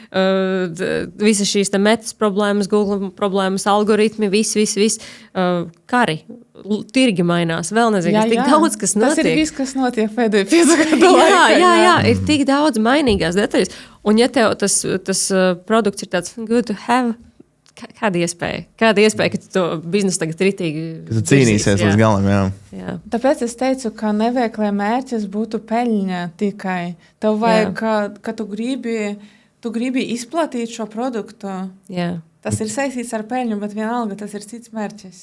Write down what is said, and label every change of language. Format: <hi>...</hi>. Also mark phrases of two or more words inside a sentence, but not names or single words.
<lv>Visas šīs metas problēmas, Google problēmas, algoritmi, viss. Kari, tirgi mainās. Vēl nezinu, tik daudz, kas notiek. Tas ir viss, kas notiek pēdējo 5 gadu laikā. Jā, ir tik daudz mainīgās detaļas. Un ja tev tas produkts ir tāds</lv> <en>good to have,</en> <lv>kāda iespēja, ka tu to biznesu tagad ritīgi... Ka tu cīnīsies līdz galam, jā. Tāpēc es teicu, ka nevajag, lai mērķis būtu peļņa tikai. Tev vajag, ka tu gribi izplatīt šo produktu. Jā. Tas ir saistīts ar peļņu, bet vienalga tas ir cits mērķis.</lv>